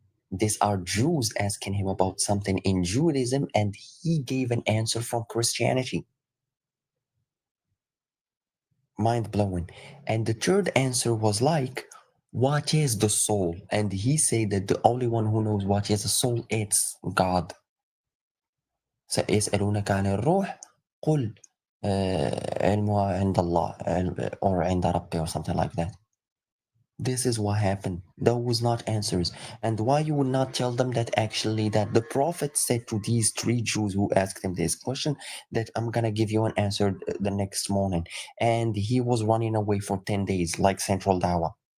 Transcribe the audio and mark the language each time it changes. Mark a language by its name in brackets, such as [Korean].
[English] These are Jews asking him about something in Judaism, and he gave an answer from Christianity. mind blowing. And the third answer was like, what is the soul? And he said that the only one who knows what is the soul, it's God. [Arabic] سيسألونك عن الروح قل علمها عند الله or عند ربي [English] or something like that. This is what happened. Those was not answers. And why you would not tell them that actually that the prophet said to these 3 Jews who asked him this question that I'm gonna give you an answer the next morning. And he was running away for 10 days like Central Dawa.